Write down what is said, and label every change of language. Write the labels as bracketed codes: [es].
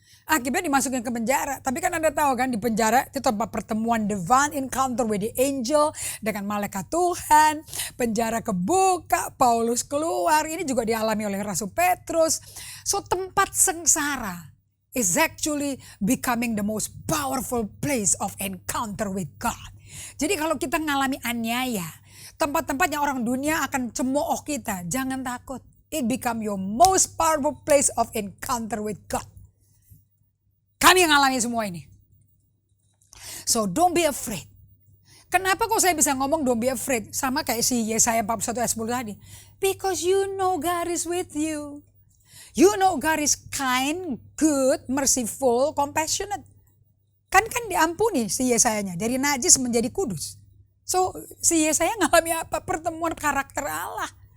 [id] Akibatnya dimasukin ke penjara. Tapi kan Anda tahu kan di penjara itu tempat pertemuan [en] divine encounter with the angel [id] dengan malaikat Tuhan. Penjara kebuka, Paulus keluar. Ini juga dialami oleh Rasul Petrus. [en] So [id] tempat sengsara [en] is actually becoming the most powerful place of encounter with God. [id] Jadi kalau kita ngalami aniaya, tempat-tempat yang orang dunia akan cemooh kita, jangan takut. [en] It become your most powerful place of encounter with God. [id] Kami yang ngalami semua ini. [en] So don't be afraid. [id] Kenapa kok saya bisa ngomong [en] don't be afraid? [id] Sama kayak si Yesaya 41 ayat 10 tadi. [en] Because you know God is with you. You know God is kind, good, merciful, compassionate. [id] Kan diampuni si Yesayanya. Dari najis menjadi kudus. So si Yesaya ngalami apa? Pertemuan karakter Allah.